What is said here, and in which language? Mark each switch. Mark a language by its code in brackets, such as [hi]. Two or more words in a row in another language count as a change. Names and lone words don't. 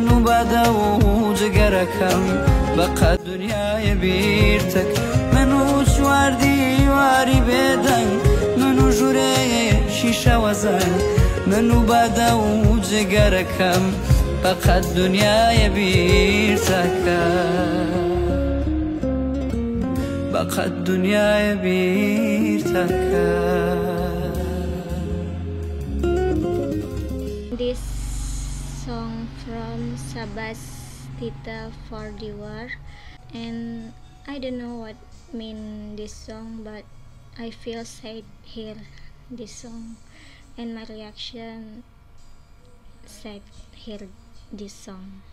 [ckb] و بادە و جگەرەکەم بەقەت دونیایە بیر دەکەم من و چواردی واری بێدەنگ من و ژوورێکی شەوەزەنگ من و بادە و جگەرەکەم بەقەت دونیایە بیر دەکەم بەقەت دونیایە بیر دەکەم. [en] This song from Sabastita for the war, and I don't know what mean this song, but I feel sad hear this song, and my reaction sad hear this song.